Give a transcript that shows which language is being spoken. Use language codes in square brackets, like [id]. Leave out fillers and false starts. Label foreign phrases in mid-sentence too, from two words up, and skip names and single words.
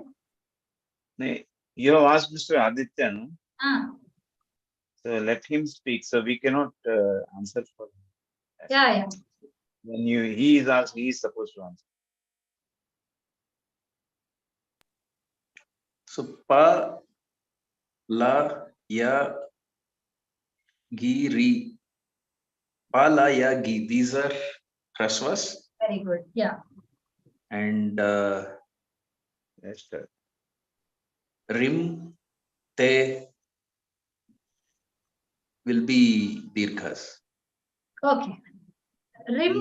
[en] You have asked Mr. Aditya, no? So let him speak. So we cannot answer for him. Yeah. When he is asked, he is supposed to answer. [sa] So pa, la, ya, gi, ri. Pa, la, ya, gi. [en] These are Hrasvas. Very good. Yeah. And Yes, sir. rim, te will be Deerghas. Okay. Rim